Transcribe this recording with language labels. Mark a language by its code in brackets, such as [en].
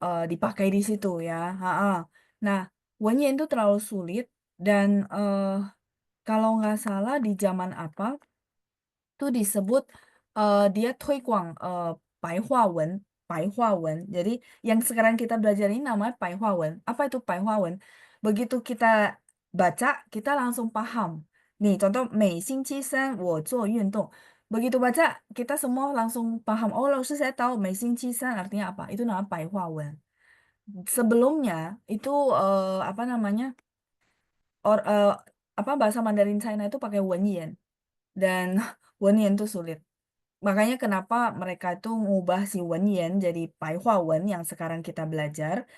[id] Dipakai di situ ya. Ha-ha. Nah, Wenyan itu terlalu sulit dan kalau nggak salah di zaman apa tuh disebut dia [zh] 推广白话文. [id] Jadi yang sekarang kita belajar ini namanya 白话文. Apa itu 白话文?Begitu kita baca, kita langsung paham. Nih, contoh [zh] 每星期三我做运动. [id] Begitu baca, kita semua langsung paham. Oh, lalu saya tahu 每星期三 artinya apa. Itu namanya 白话文. Sebelumnya itu apa namanya or apa bahasa Mandarin China itu pakai Wenyan dan Wenyan itu sulit. Makanya kenapa mereka itu ngubah si Wenyan jadi Wen yang sekarang kita belajar.